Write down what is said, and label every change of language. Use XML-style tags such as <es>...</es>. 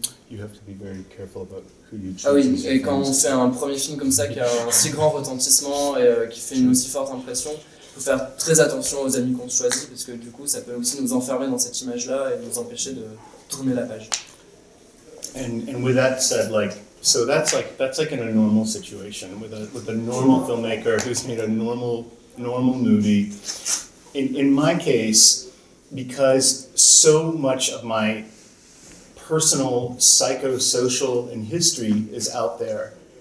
<en>You have to be very careful about who you choose.</en> <fr>Ah oui, et quand on fait un premier film comme ça qui a un si grand retentissement et qui fait une aussi forte impression, il faut faire très attention aux amis qu'on choisit, parce que du coup, ça peut aussi nous enfermer dans cette image-là et nous empêcher de tourner la page.</fr> <en>And with that said, so that's like in a normal situation with a normal filmmaker who's made a normal movie. In my case, because so much of my personal psychosocial and history is out there.</en>